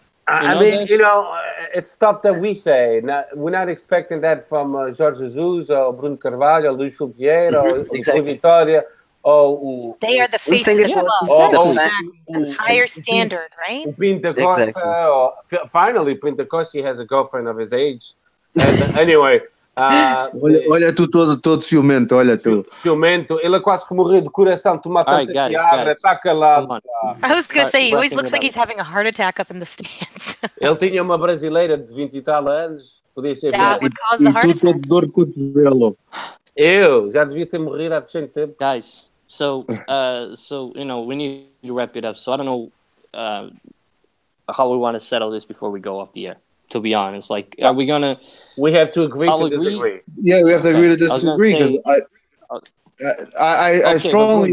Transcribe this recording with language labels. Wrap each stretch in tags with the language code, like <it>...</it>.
<en>I mean, it's stuff that we say. We're not expecting that from Jorge Jesus or Bruno Carvalho, Luís Vieira, or Vitória. They are the face of the club. Higher standard, right? Pinto Costa. Finally, Pinto Costa has a girlfriend of his age. And anyway.</en> <pt>Olha tu todo ciumento, olha tu. Ciumento. Ele quase que morreu de coração. Toma tanta piada, está calado.</pt> <en>I was going to say, he always looks like he's having a heart attack up in the stands.</en> <pt>Ele tinha uma brasileira de 20 e tal anos. Podia ser</pt> <en>would cause the heart attack.</en> <pt>Dor de cotovelo. Eu já devia ter morrido há bastante tempo.</pt> <en>Guys, so we need to wrap it up. So I don't know how we want to settle this before we go off the air. To be honest, like, are we gonna? We have to agree to disagree. Yeah, we have to agree to disagree because I strongly.</en>